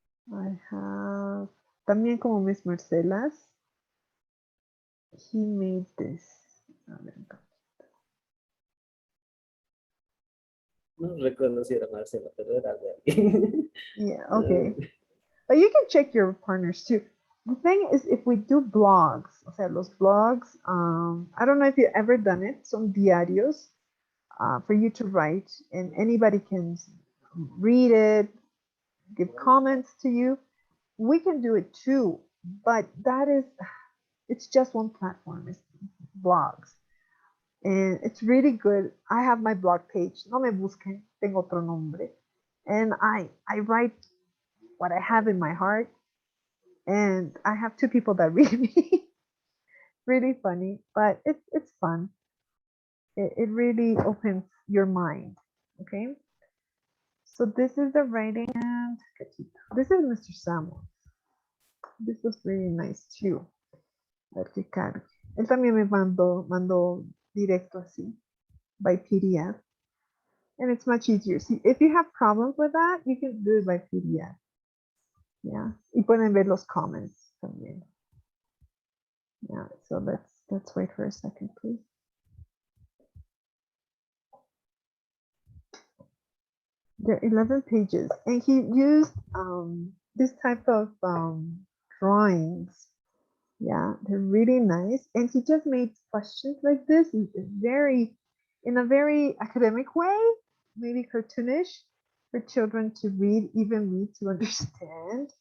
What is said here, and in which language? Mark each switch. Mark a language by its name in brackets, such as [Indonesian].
[English] I have [Spanish] también como [English] Miss Marcela's. He made this. [Spanish] A ver, No recuerdo si era Marcela, pero era de alguien. [English] yeah, okay. But you can check your partners too. The thing is, if we do blogs, [Spanish] o sea, los blogs, [English] I don't know if you've ever done it, some diarios for you to write, and anybody can read it, give comments to you. We can do it too, but it's just one platform, it's blogs. And it's really good. I have my blog page. [Spanish] No me busquen, tengo otro nombre. [English] And I write what I have in my heart. And I have two people that read me. Really funny, but it's fun. It really opens your mind. Okay. So this is the writing and this is Mr. Samuel. This was really nice too. [Spanish] A ver que cargue. Él también me mandó directo así [English] by PDF. And it's much easier. See, if you have problems with that, you can do it by PDF. Yeah. [Spanish] Y pueden ver los comments también. [English] Yeah. So let's wait for a second, please. There are 11 pages, and he used this type of drawings. Yeah, they're really nice, and he just made questions like this in a very academic way, maybe cartoonish for children to read, even me to understand.